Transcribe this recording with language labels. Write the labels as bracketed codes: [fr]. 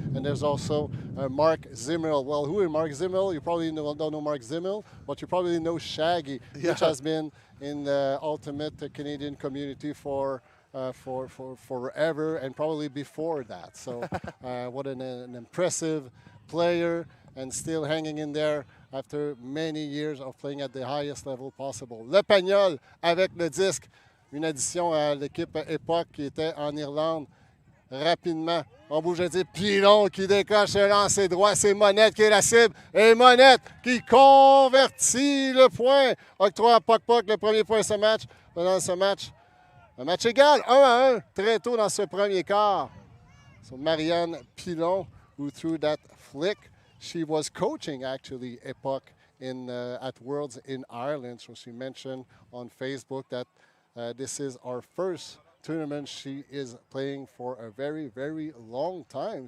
[en] And there's also Mark Zimmel. Well, who is Mark Zimmel? You probably don't know Mark Zimmel, but you probably know Shaggy, which has been in the Ultimate Canadian community for forever, and probably before that. So what an impressive player, and still hanging in there after many years of playing at the highest level possible. [fr] Le Pagnol avec le disque, une addition à l'équipe Époque qui était en Irlande. Rapidement, on bouge à dire Pilon qui décoche le lancer droit, c'est Monette qui est la cible, et Monette qui convertit le point. Octroie à Puck Puck le premier point de ce match. Dans ce match, un match égal, 1-1, très tôt dans ce premier quart. [en] So Marianne Pilon, who threw that flick. She was coaching, actually, Epoch at Worlds in Ireland. So she mentioned on Facebook that this is our first tournament she is playing for a very, very long time.